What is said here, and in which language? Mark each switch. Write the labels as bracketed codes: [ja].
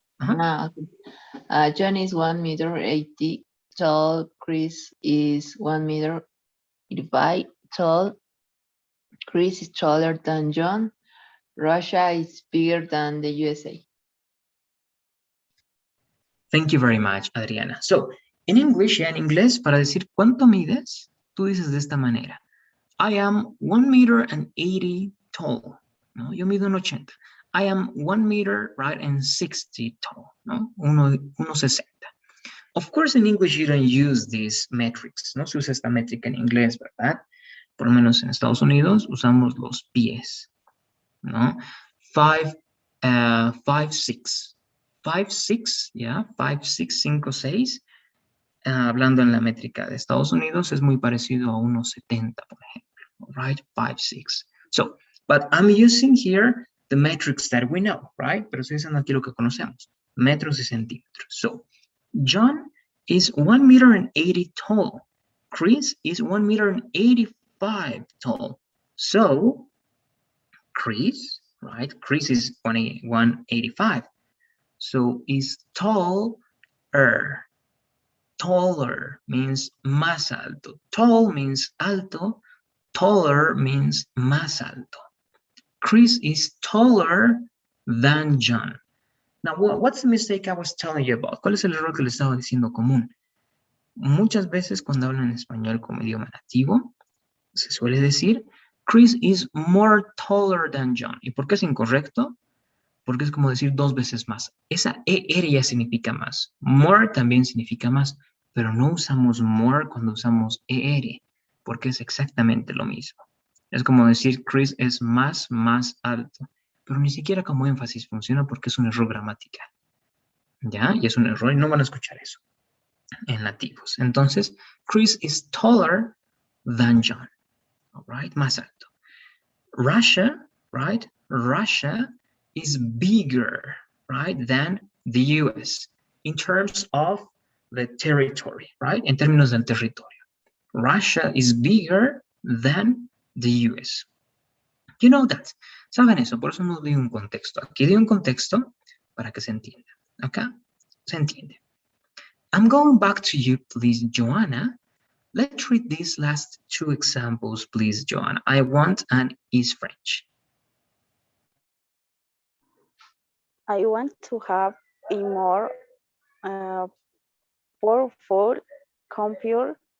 [en] Okay. John is 1 meter 80 tall. Chris is 1 meter 85 tall. Chris is taller than John. Russia is bigger than the USA. Thank you very much, Adriana. So, in English, [es] en inglés, para decir cuánto mides, tú dices de esta manera. [en] I am 1 meter and 80 tall. [es] No, yo mido 1.80. [en] I am 1 meter, right, and 60 tall. No, 1.60. Of course, in English, you don't use these metrics. [es] No se usa esta métrica en inglés, ¿verdad? Por lo menos en Estados Unidos usamos los pies. ¿No? [en] 5, 6. 5, 6, yeah, 5, 6, 5, 6. [es] Hablando en la métrica de Estados Unidos, es muy parecido a 1.70, por ejemplo, [en] right? 5, 6. So, but I'm using here the metrics that we know, right? [es] Pero estoy usando aquí lo que conocemos, metros y centímetros. [en] So, John is 1 meter and 80 tall. Chris is 1 meter and 85 tall. So, Chris, right? Chris is 185. So, is taller. Taller means [es] más alto. [en] Tall means alto. Taller means [es] más alto. [en] Chris is taller than John. Now, what's the mistake I was telling you about? [es] ¿Cuál es el error que les estaba diciendo común? Muchas veces cuando hablan español como idioma nativo, se suele decir, [en] Chris is more taller than John. [es] ¿Y por qué es incorrecto? Porque es como decir 2 veces más. Esa ER ya significa más. More también significa más, pero no usamos more cuando usamos ER, porque es exactamente lo mismo. Es como decir Chris es más alto, pero ni siquiera como énfasis funciona porque es un error gramatical. ¿Ya? Y es un error y no van a escuchar eso en nativos. [en] Entonces, Chris is taller than John. All right? [es] Más alto. [en] Russia, right? Russia is bigger, right, than the US in terms of the territory, right? [es] En términos del territorio. [en] Russia is bigger than the US. You know that. [es] ¿Saben eso? Por eso no di un contexto. Aquí di un contexto para que se entienda. ¿Ok? Se entiende. [en] I'm going back to you, please, Joanna. Let's read these last 2 examples, please, Joanna. I want and is French. I want to have a more powerful computer.